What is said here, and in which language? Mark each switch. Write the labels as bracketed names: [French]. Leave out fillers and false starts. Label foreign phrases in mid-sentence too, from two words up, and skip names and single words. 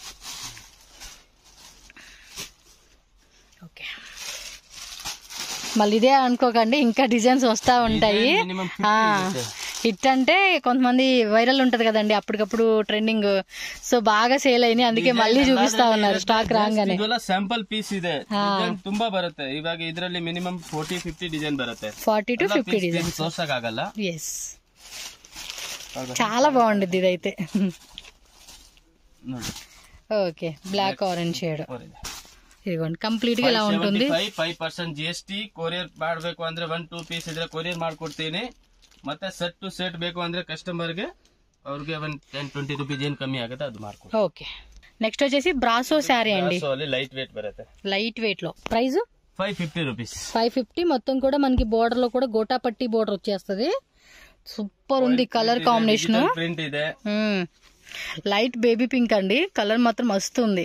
[Telugu] ఓకే, మళ్ళీ ఇదే అనుకోకండి, ఇంకా డిజైన్స్ వస్తా ఉంటాయి. హిట్ అంటే కొంతమంది వైరల్ ఉంటది కదండి, అప్పటికప్పుడు ట్రెండింగ్. సో బాగా సేల్ అయినాయి, అందుకే మళ్ళీ చూపిస్తా ఉన్నారు స్టాక్ రాగానే. [English] sample piece [Kannada] ಇದೆ, ತುಂಬಾ ಬರುತ್ತೆ. ಇವಾಗ ಇದರಲ್ಲಿ ಮಿನಿಮಮ್ 40-50 ಡಿಸೈನ್ ಬರುತ್ತೆ. [Telugu] 40 to 50 డిజైన్ [Kannada] ತೋರ್ಸಕ್ಕಾಗಲ್ಲ. [Telugu] ఎస్, చాలా బాగుంటుంది ఇదైతే. ఓకే, [English] black orange shade. [Telugu] ఇదిగోండి కంప్లీట్ గా ఇలా ఉంటుంది. 5% GST. [Kannada] కొరియర్ ಮಾಡಬೇಕು ಅಂದ್ರೆ 1-2 పీస్ ಇದ್ರೆ ಕೊರಿಯರ್ ಮಾಡ್ಕೊಡ್ತೀನಿ. ಮತ್ತೆ [English] set to set [Kannada] ಬೇಕು ಅಂದ್ರೆ ಕಸ್ಟಮರ್ ಗೆ ಅವ್ರಿಗೆ [Telugu] 10-20 రూపీస్ ఏం కమ్మి [Kannada] ఆಗುತ್ತೆ, [Telugu] అది మార్కెట్. ఓకే, నెక్స్ట్ వచ్చేసి బ్రాసో శారీ అండి. [English] light weight [Telugu] బರುತ್ತೆ. [English] light weight [Telugu] లో ప్రైస్ 550 రూపీస్. 550. మొత్తం కూడా మనకి బోర్డర్ లో కూడా గోటా పట్టి బోర్డర్ వచ్చేస్తుంది. సూపర్ ఉంది [English] colour combination. [Telugu] ప్రింట్ ಇದೆ, [English] light baby pink [Telugu] అండి, కలర్ మాత్రం మస్తు ఉంది.